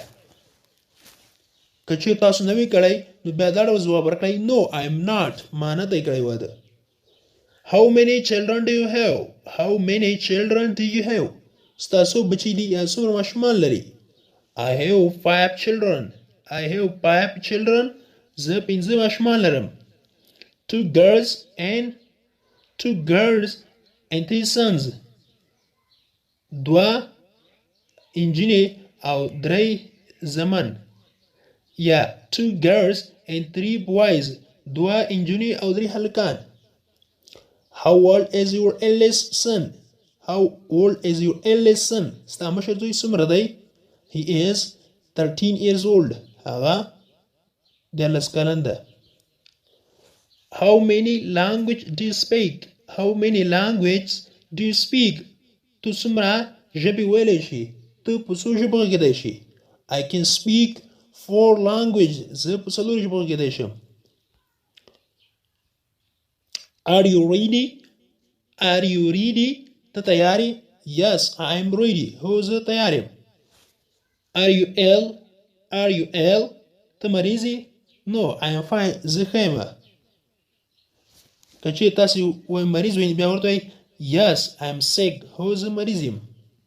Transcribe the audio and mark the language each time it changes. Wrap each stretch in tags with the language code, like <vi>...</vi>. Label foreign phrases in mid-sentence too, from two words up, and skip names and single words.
<ps>که چیرې تاسو نه وی کړی نو بیا دا ډول ځواب ورکړئ</ps> <en>No, I am not.</en> <ps>ما نه دی کړی واده.</ps> <en>How many children do you have? How many children do you have?</en> <ps>ستاسو بچي دي یا څومره ماشومان لري؟</ps> <en>I have 5 children. I have 5 children.</en> <ps>زه 5 ماشومان لرم.</ps> <en>2 girls and 3 sons.</en> <ps>2 انجینې او 3 زمن.</ps> <en>یا 2 girls and 3 boys.</en> <ps>2 انجینې او 3 هلکان.</ps> <en>How old is your eldest son? How old is your eldest son?</en> <ps>ستا مشر زوی څومره دی؟</ps> <en>He is 13 years old.</en> <ps>هغه 13 کلن ده.</ps> <en>How many language do you speak? How many languages do you speak?</en> <ps>تو څومره ژبې ویلی شي؟ ته په څو ژبو غږېدی شي؟</ps> <en>I can speak 4 languages.</en> <ps>زه په 4 ژبو غږېدی شم.</ps> <en>Are you ready? Are you ready?</en> <ps>ته تیار یې؟</ps> <en>Yes, I am ready.</en> <ps>هو زه تیار یم.</ps> <en>Are you ill? Are you ill?</en> <ps>ته مریض یې؟</ps> <en>No, I am fine.</en> <ps>زه ښه یم. که چیرې تاسې مریض وئ بیا ورته وایئ</ps> <en>Yes, I am sick.</en> <ps>هو زه مریض یم.</ps>